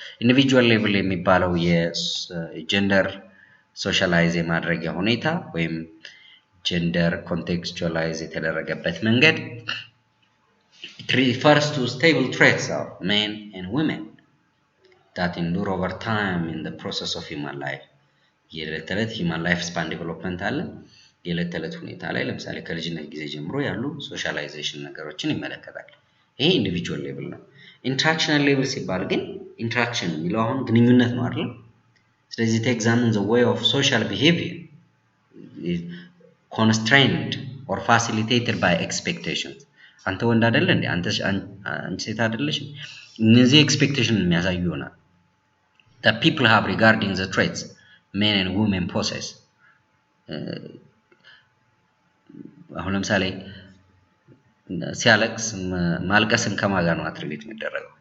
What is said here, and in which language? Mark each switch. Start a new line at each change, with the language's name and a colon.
English: Individual level
Amharic: የሚባለው የጀንደር ሶሻላይዝ የማድረጊያ ሁኔታ ወይም ጀንደር ኮንቴክስቹአላይዝ የተደረገበት መንገድ
English: it refers to stable traits of men and women that endure over time in the process of human life.
Amharic: የዕለት ተዕለት
English: human life span development
Amharic: አለ። የዕለት ተዕለት ሁኔታ ላይ ለምሳሌ ከልጅነት ጊዜ ጀምሮ ያሉ ሶሻላይዜሽን ነገሮችን ይመለከታል። ይሄ ኢንዲቪጁዋል ሌቭል ነው። ኢንተራክሽናል ሌቭል ሲባል ግን ኢንተራክሽን የሚለው አሁን ግንኙነት ነው አይደል?
English: ስለዚህ it examines the way of social behavior constrained or facilitated by expectations.
Amharic: አንተ ወንድ አይደለ እንዴ? አንቺ ሴት አይደለሽ? እነዚህ ኤክስፔክቴሽን የሚያሳዩ ይሆናል
English: that people have regarding the traits men and women possess.
Amharic: አሁን ለምሳሌ ሲያለቅስ ማልቀስን ከማን ጋር ነው አትሪቢዩት የሚደረገው?